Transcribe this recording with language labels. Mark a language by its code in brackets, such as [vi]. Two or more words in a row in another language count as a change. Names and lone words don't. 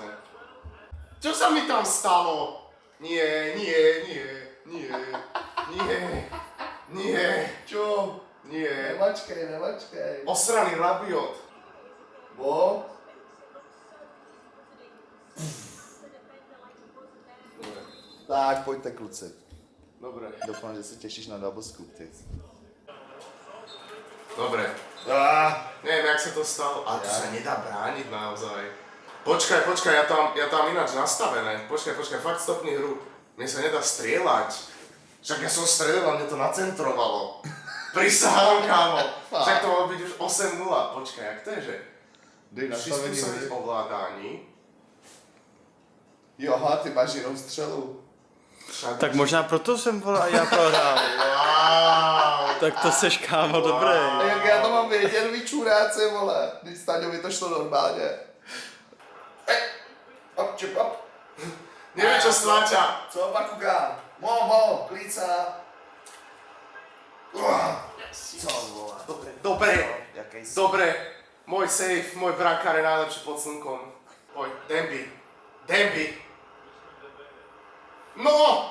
[sk] Čo sa mi tam stalo? Nie. Čo? Nie. Nemačkej. Osraný rabiot. Bo? Dobre. [cs] Tak, pojďte kluci. [sk] Dobre. [cs] Doufám, že se těšíš na [en] double scoop, [cs] ty. [sk] Dobre. Neviem, jak sa to stalo. Ale to Ja. sa nedá brániť naozaj. Počkaj, ja tam ináč nastavené. Počkaj, fakt stopni hru. Mne sa nedá strieľať. Však ja som strelil a mne to nacentrovalo. Prisahám, kámo. Však to malo byť už 8-0. Počkaj, jak to je, že? [cs] Dej nastavení [sk] Prispôsobiť hry. [cs] ovládání. Jo, aha, ty máš jinou střelu. Však... Tak možná proto jsem vole, já prohrál. Wow. Tak to seš kámo dobrý. A jak já to mám vědět, vy čuráci, vole. Když Staňovi to šlo normálně. Hop, čip, hop. [sk] Neviem, čo stláča. [cs] Co, Bakugan? Mo, klíca. Co, vole. [sk] Dobre. [cs] Jaký jsi? [sk] Dobre. Môj safe, môj brankár je najlepší pod slnkom. Poď, Demby. No!